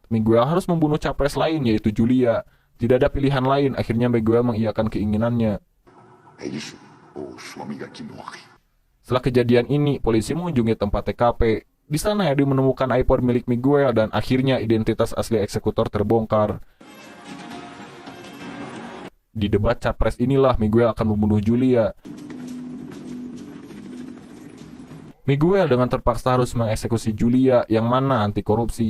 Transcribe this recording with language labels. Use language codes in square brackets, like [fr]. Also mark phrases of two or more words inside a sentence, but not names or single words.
[id] Miguel harus membunuh capres lain yaitu Julia. Tidak ada pilihan lain, akhirnya Miguel mengiyakan keinginannya. [pt] É isso, ou sua amiga que morre. [id] Setelah kejadian ini, polisi mengunjungi tempat TKP. Di sana Edu menemukan iPod milik Miguel dan akhirnya identitas asli eksekutor terbongkar. Di debat capres inilah Miguel akan membunuh Julia. Miguel dengan terpaksa harus mengeksekusi Julia yang mana anti korupsi.